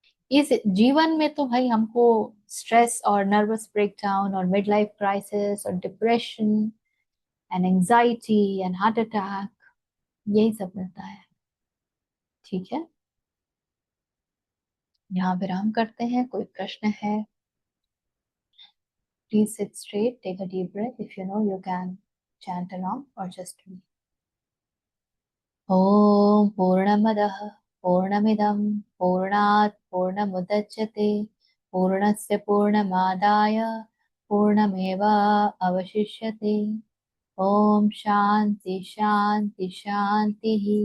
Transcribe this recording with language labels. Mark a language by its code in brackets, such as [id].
[hi] इस जीवन में तो भाई हमको स्ट्रेस और नर्वस ब्रेकडाउन और मिड लाइफ क्राइसिस और depression and anxiety and heart attack, यही सब मिलता है। ठीक है, यहाँ विराम करते हैं। कोई प्रश्न है? [en] Please sit straight, take a deep breath. If you know, you can chant along or just read. [sa] ॐ पूर्णमदः पूर्णमिदं पूर्णात् पूर्णमुदच्यते पूर्णस्य पूर्णमादाय पूर्णमेव अवशिष्यते। ॐ शान्ति शान्ति शान्तिः।